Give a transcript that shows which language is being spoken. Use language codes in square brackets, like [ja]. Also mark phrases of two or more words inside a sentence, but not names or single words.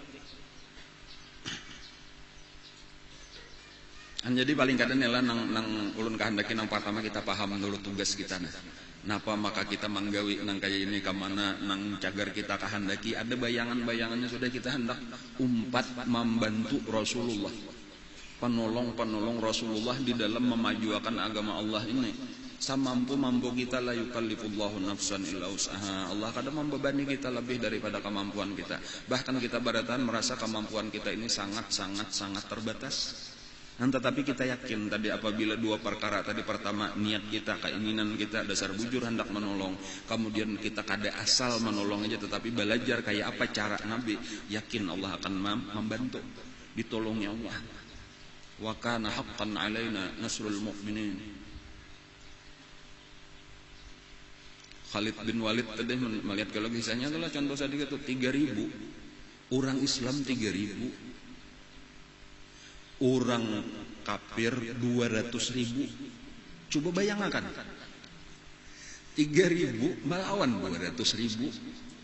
[bjn] Jadi paling kada nela nang ulun kehendaki nang pertama kita paham dulu tugas kita napa maka kita manggawi nang kaya ini kamana nang cagar kita kehendaki ada bayangan-bayangannya sudah kita hendak umpat membantu Rasulullah, penolong Rasulullah di dalam memajukan agama Allah ini. [id] Samampu-mampu kita, [ar] لا يكلف الله نفسا إلا وسعها. [id] Allah kadang membebani kita lebih daripada kemampuan kita. Bahkan kita baratan merasa kemampuan kita ini sangat terbatas. Tetapi kita yakin tadi apabila dua perkara tadi, pertama niat kita, keinginan kita, dasar bujur hendak menolong, kemudian kita kada asal menolong aja tetapi belajar kayak apa cara Nabi, yakin Allah akan membantu, ditolongnya Allah. [ar] وكان حقا علينا نصر المؤمنين. [id] Khalid bin Walid tadi melihat kalau kisahnya adalah contoh sedikit tuh 3.000 orang Islam, 3.000 orang kafir 200.000. Coba bayangkan 3.000 melawan 200.000.